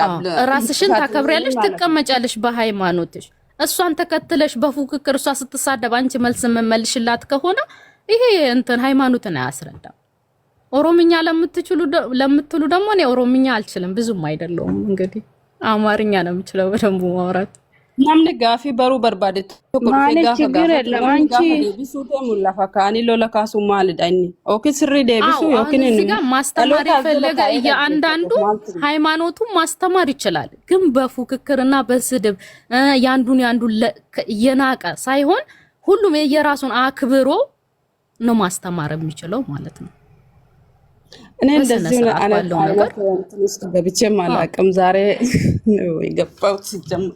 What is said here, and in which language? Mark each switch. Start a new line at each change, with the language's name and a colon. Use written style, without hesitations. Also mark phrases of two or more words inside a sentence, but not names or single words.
Amharic: ራስሽን ታከብሪያለሽ፣ ትቀመጫለሽ በሃይማኖትሽ። እሷን ተከትለሽ በፉክክር እሷ ስትሳደብ አንቺ መልስ መመልሽላት ከሆነ ይሄ እንትን ሃይማኖትን አያስረዳም። ኦሮምኛ ለምትሉ ደግሞ እኔ ኦሮምኛ አልችልም ብዙም አይደለሁም። እንግዲህ አማርኛ ነው የምችለው በደንብ ማውራት።
Oromo: namni gaafii baruu barbaade tokko dhufee gaafa deebisuu mullafa kaanii lola kaasuu maalidha inni
English: okay sorry
Oromo: deebisuu yookiin
Amharic: እዚህ ጋር ማስተማር የፈለገ የአንዳንዱ ሃይማኖቱን ማስተማር ይችላል፣ ግን በፉክክርና በስድብ ያንዱን የናቀ ሳይሆን ሁሉም የየራሱን አክብሮ ነው ማስተማር የሚችለው ማለት ነው። እኔ እንደዚህ ነው አላለው ነገር ትንሽ ገብቼ ማላቅም ዛሬ ነው የገባሁት ሲጀምር